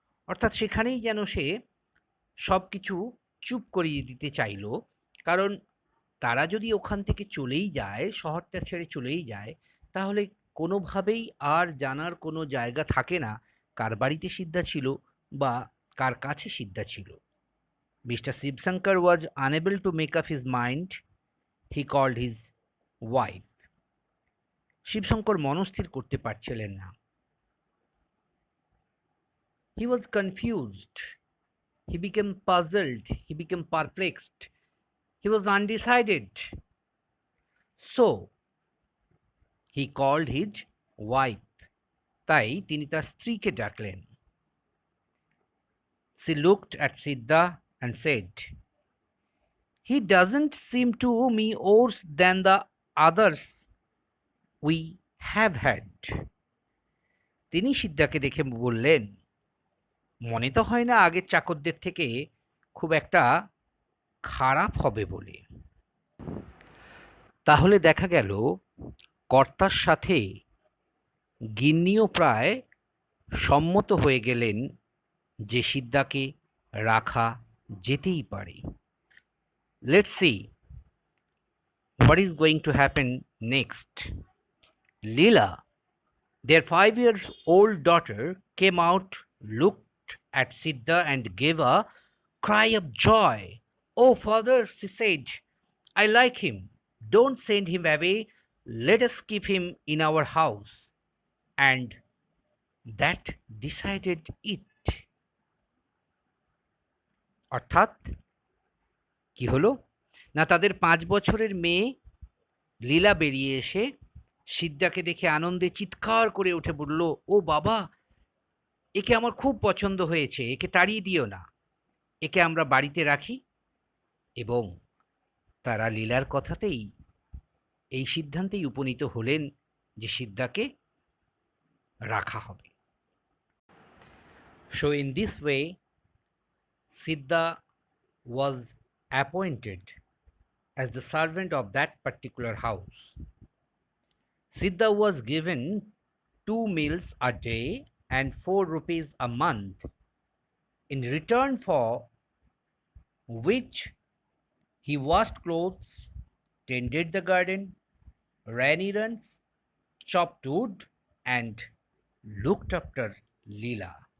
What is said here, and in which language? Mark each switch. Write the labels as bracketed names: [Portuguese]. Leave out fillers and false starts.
[Bangla] অর্থাৎ সেখানেই যেন সে সবকিছু চুপ করিয়ে দিতে চাইল, কারণ তারা যদি ওখান থেকে চলেই যায়, শহরটা ছেড়ে চলেই যায়, তাহলে কোনোভাবেই আর জানার কোনো জায়গা থাকে না কার বাড়িতে সিদ্ধা ছিল বা কার কাছে সিদ্ধা ছিল। [English] Mr. Shivsankar was unable to make up his mind. He called his wife. [Bangla] Shibshankar মনস্থির করতে পারছিলেন না। [English] He was confused. He became puzzled. He became perplexed. He was undecided. So, he called his wife. [Bangla] তাই তিনি তার স্ত্রীকে ডাকলেন। [English] She looked at Siddha and said, "He doesn't seem to me worse than the others we have had." [Bangla] তিনি সিদ্ধাকে দেখে বললেন, মনে তো হয় না আগের চাকরদের থেকে খুব একটা খারাপ হবে বলে। তাহলে দেখা গেল কর্তার সাথে গিন্নিও প্রায় সম্মত হয়ে গেলেন যে সিদ্ধাকে রাখা যেতেই পারে। [English] Let's see what is going to happen next. Leela, their 5 years old daughter, came out, looked at Siddha and gave a cry of joy. "Oh, father," she said, "I like him. Don't send him away. Let us keep him in our house." And that decided it. [Bangla] অর্থাৎ কি হলো না, তাদের 5 বছরের মেয়ে লীলা বেরিয়ে এসে সিদ্ধাকে দেখে আনন্দে চিৎকার করে উঠে বলল, "ও বাবা, একে আমার খুব পছন্দ হয়েছে, একে তাড়িয়ে দিও না, একে আমরা বাড়িতে রাখি।" এবং তারা লীলার কথাতেই এই সিদ্ধান্তেই উপনীত হলেন যে সিদ্ধাকে রাখা হবে। [English] So in this way, Siddha was appointed as the servant of that particular house. Siddha was given 2 meals a day and 4 rupees a month, in return for which he washed clothes, tended the garden, ran errands, chopped wood, and looked after Leela.